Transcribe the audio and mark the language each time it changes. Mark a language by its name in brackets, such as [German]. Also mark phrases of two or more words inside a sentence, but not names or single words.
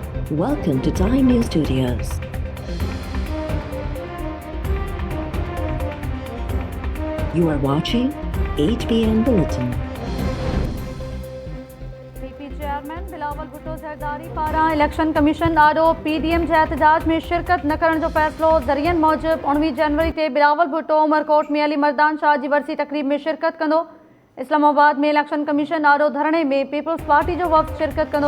[English] Welcome to Time News Studios. You are watching 8 p.m. Bulletin. [Sindhi] पीपी चेयरमैन बिलावल भुट्टो ज़रदारी पारां [English] election commission [Sindhi] ॾाढो पीडीएम जे एहतजाज में शिरकत न करण जो फ़ैसिलो। ज़रियनि मूजिब 19 जनवरी ते बिलावल भुट्टो उमरकोट में अली मर्दान शाह जी वरसी तकरीब में शिरकत कंदो। इस्लामाबाद में [English] election commission [Sindhi] ॾाढो धरणे में पीपल्स पार्टी जो वफ़द शिरकत कंदो।